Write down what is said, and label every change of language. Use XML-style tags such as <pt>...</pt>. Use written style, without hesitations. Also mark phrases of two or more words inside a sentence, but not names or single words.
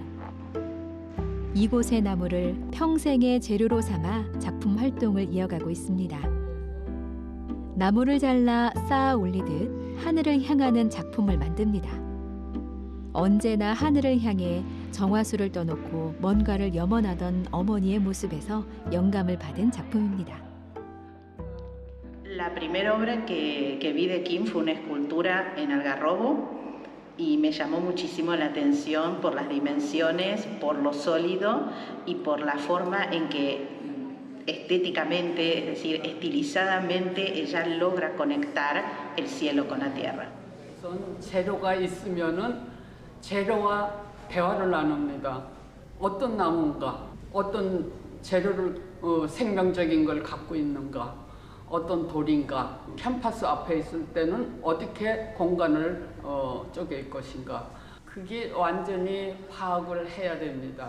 <ko>이곳의 나무를 평생의 재료로 삼아 작품 활동을 이어가고 있습니다. 나무를 잘라 쌓아 올리듯 하늘을 향하는 작품을 만듭니다. 언제나 하늘을 향해 정화수를 떠놓고 뭔가를 염원하던 어머니의 모습에서 영감을 받은 작품입니다.</ko> <es>La primera obra que vi de Kim fue una escultura en algarrobo y me llamó muchísimo la atención por las dimensiones, por lo sólido y por la forma en que estéticamente, es decir, estilizadamente, ella logra conectar el cielo con la tierra.</es> <ko>재료가 있으면은 재료와 대화를 나눕니다. 어떤 나무인가, 어떤 재료를 생명적인 걸 갖고 있는가, 어떤 돌인가, 캔파스 앞에 있을 때는 어떻게 공간을 쪼갤 것인가, 그게 완전히 파악을 해야 됩니다.</ko>